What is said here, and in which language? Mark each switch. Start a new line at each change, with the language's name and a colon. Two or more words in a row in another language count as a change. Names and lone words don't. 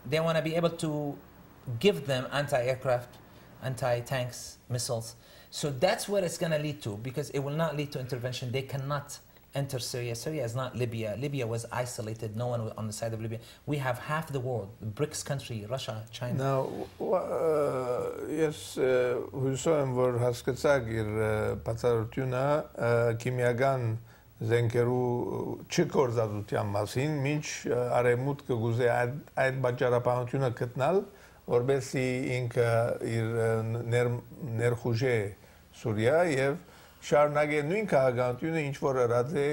English: They want to be able to give them anti-aircraft, anti-tanks, missiles. So that's what it's going to lead to, because it will not lead to intervention. They cannot enter Syria. Syria is not Libya. Libya was isolated. No one was on the side of Libya. We have half the world, the BRICS country, Russia, China. Now, yes,
Armenian: հույսով որ հասկացաք իր բացառությունը քիմիական զենքերու չկործածության մասին, մինչ արևմուտքը գուզե այդ բաժարապահությունը գտնալ, որբեսի ինքը իր ներխուժե Սուրիա եւ շարունակե նույն քաղաքականությունը ինչ որ ըրած է